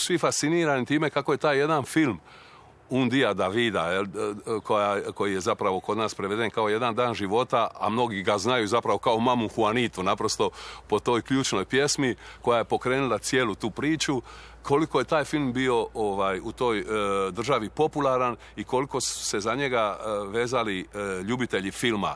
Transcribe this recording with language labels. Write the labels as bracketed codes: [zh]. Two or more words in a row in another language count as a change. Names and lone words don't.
[hr] svi fascinirani time kako je taj jedan film Un día de vida, koji je zapravo kod nas preveden kao jedan dan života, a mnogi ga znaju zapravo kao mamu Juanitu, naprosto po toj ključnoj pjesmi koja je pokrenula cijelu tu priču, koliko je taj film bio u toj državi popularan i koliko su se za njega vezali ljubitelji filma.